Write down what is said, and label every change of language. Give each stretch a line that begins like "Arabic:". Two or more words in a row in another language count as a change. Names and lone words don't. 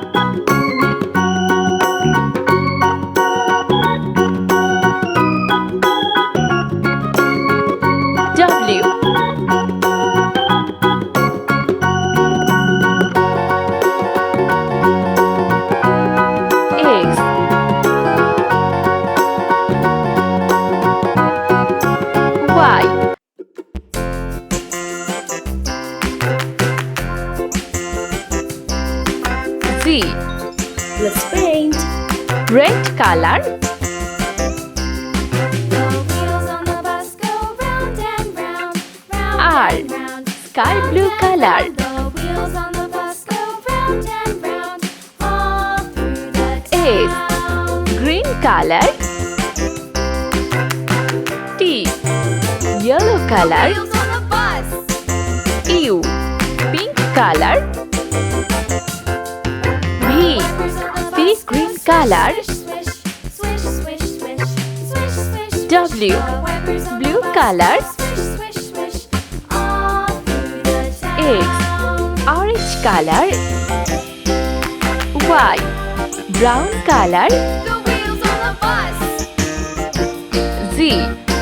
English: W. X. Y. Z. Let's paint. Red color. The wheels on the bus go round and round, round R. and round. Sky blue color. The wheels on the bus go round and round, all through the S. town. Green color. T. Yellow color. Wheels on the bus. U. Pink color. V. Sea green color. Swish, swish, swish, swish, swish, swish, swish. W. The wipers on Blue the bus color. Swish, swish, swish, all through the X. town. Orange color. Y. Brown color. The wheels on the bus. Z.